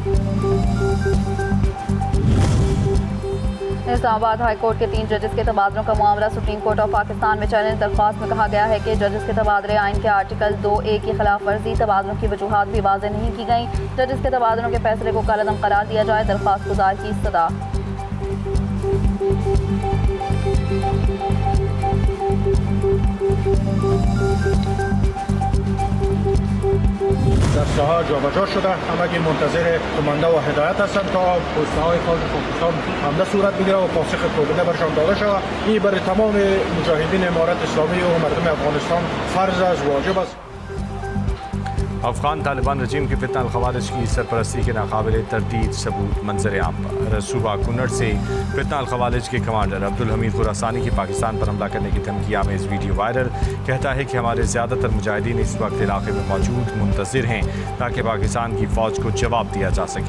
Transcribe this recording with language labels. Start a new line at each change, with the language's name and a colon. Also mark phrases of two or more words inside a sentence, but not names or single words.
Urdu: اسلام آباد ہائی کورٹ کے 3 ججز کے تبادلوں کا معاملہ سپریم کورٹ آف پاکستان میں چیلنج. درخواست میں کہا گیا ہے کہ ججز کے تبادلے آئین کے آرٹیکل 2A کی خلاف ورزی. تبادلوں کی وجوہات بھی واضح نہیں کی گئی۔ ججز کے تبادلوں کے فیصلے کو کالعدم قرار دیا جائے. درخواست گزار کی صدا.
Persian: دسته‌ها جابجا شده، همگی منتظر کمانده و هدایت هستند تا پست‌های خارج پاکستان حمله صورت بگیره و پاسخ کوبنده برشان داده شود. این برای تمام مجاهدین امارت اسلامی و مردم افغانستان فرض است، واجب است.
Urdu: افغان طالبان رجیم کی فتنہ الخوارج کی سرپرستی کے ناقابل تردید ثبوت منظر عام پر. صوبہ کنڑ سے فتنہ الخوارج کے کمانڈر عبدالحمید خراسانی کی پاکستان پر حملہ کرنے کی دھمکی آمیز ویڈیو وائرل. کہتا ہے کہ ہمارے زیادہ تر مجاہدین اس وقت علاقے میں موجود منتظر ہیں تاکہ پاکستان کی فوج کو جواب دیا جا سکے.